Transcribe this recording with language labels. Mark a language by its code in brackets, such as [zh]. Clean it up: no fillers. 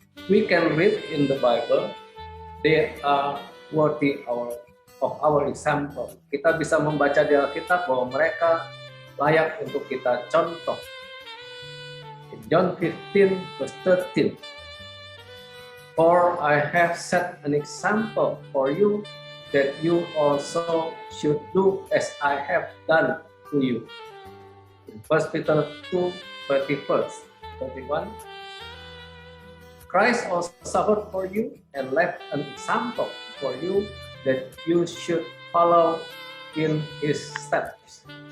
[en] We can read in the Bible, they are worthy of our example. [id] Kita bisa membaca di Alkitab bahwa mereka layak untuk kita contoh. [en] In John 15 verse 13, for I have set an example for you that you also should do as I have done to you. In 1 Peter 2, 31, Christ also suffered for you and left an example for you that you should follow in his steps.